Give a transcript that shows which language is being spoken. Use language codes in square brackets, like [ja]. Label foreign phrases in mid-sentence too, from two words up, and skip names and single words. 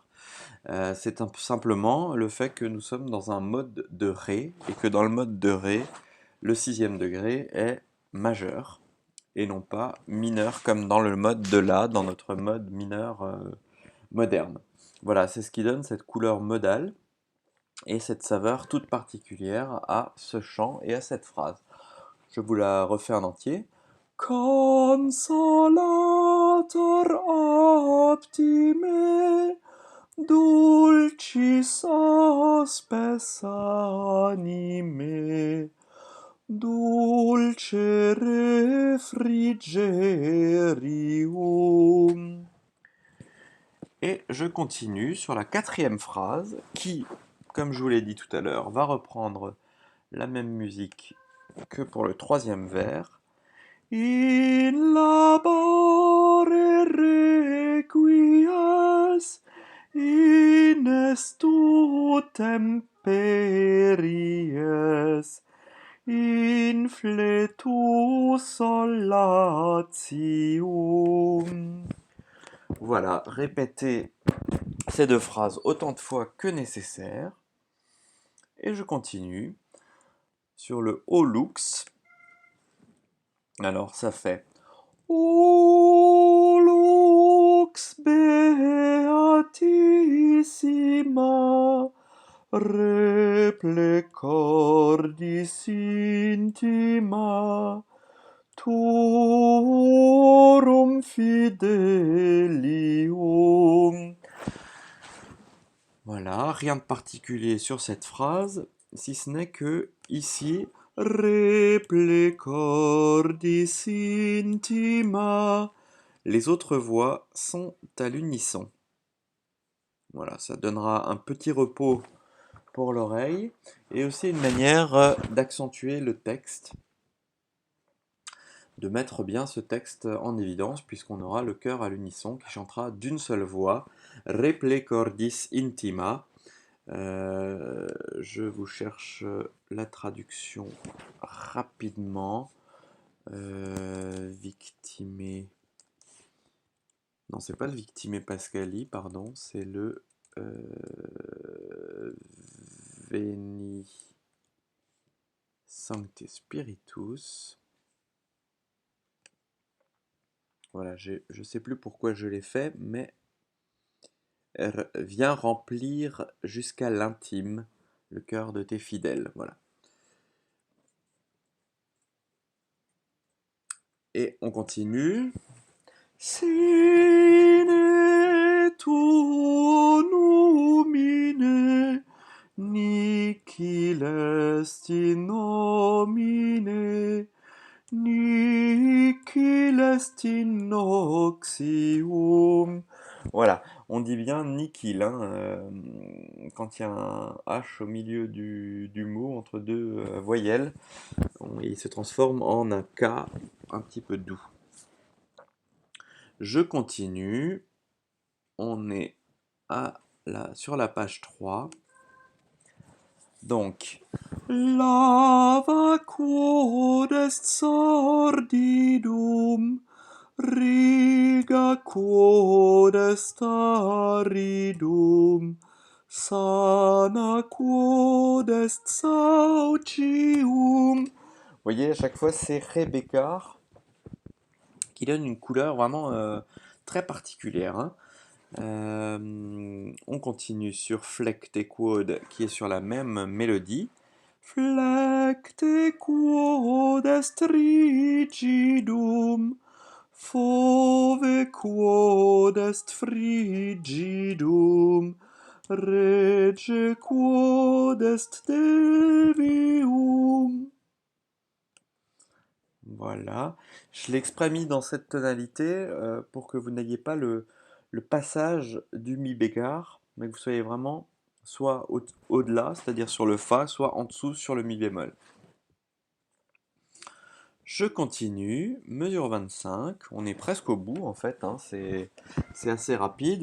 [fr] C'est simplement le fait que nous sommes dans un mode de Ré, et que dans le mode de Ré, le 6e degré est majeur, et non pas mineur comme dans le mode de La, dans notre mode mineur moderne. Voilà, c'est ce qui donne cette couleur modale, et cette saveur toute particulière à ce chant et à cette phrase. Je vous la refais en entier. [la] Consolator optime, dulcis hospes anime, dulce refrigerium. [fr] Et je continue sur la 4e phrase qui, comme je vous l'ai dit tout à l'heure, va reprendre la même musique que pour le 3e vers. [la] In labore requies, in estu temperies, in fletu solatium. [fr] Voilà, répétez ces 2 phrases autant de fois que nécessaire. Et je continue sur le [la] O lux. [fr] Alors ça fait [la] O lux beatissima, replecordis intima, tuorum fidelium. [fr] Voilà, rien de particulier sur cette phrase, si ce n'est que ici, [la] replecordis intima, [fr] les autres voix sont à l'unisson. Voilà, ça donnera un petit repos pour l'oreille et aussi une manière d'accentuer le texte, de mettre bien ce texte en évidence puisqu'on aura le chœur à l'unisson qui chantera d'une seule voix [la] Reple cordis intima. [fr] Je vous cherche la traduction rapidement. Victime. Non, c'est pas le Victime Pascali, pardon, c'est le Veni Sancte Spiritus. Voilà, je sais plus pourquoi je l'ai fait, mais viens remplir jusqu'à l'intime le cœur de tes fidèles. Voilà. Et on continue. [la] Sine tuo numine, nihil est in nomine, nihil est in oxium. [fr] Voilà, on dit bien nihil hein, quand il y a un H au milieu du mot, entre deux voyelles, il se transforme en un K un petit peu doux. Je continue. On est sur la page 3. Donc, [la] lava quod est sordidum, riga quod est aridum, sana quod est saucium. [fr] Vous voyez, à chaque fois, c'est Ré bécard qui donne une couleur vraiment très particulière. Hein. On continue sur [la] Flecte quod [fr] qui est sur la même mélodie. [la] Flecte quod est rigidum, fove quod est frigidum, rege quod est devium. [fr] Voilà, je l'ai exprès mis dans cette tonalité pour que vous n'ayez pas le passage du mi bécard, mais que vous soyez vraiment soit au-delà, c'est-à-dire sur le fa, soit en dessous sur le mi bémol. Je continue, mesure 25, on est presque au bout en fait, hein, c'est assez rapide.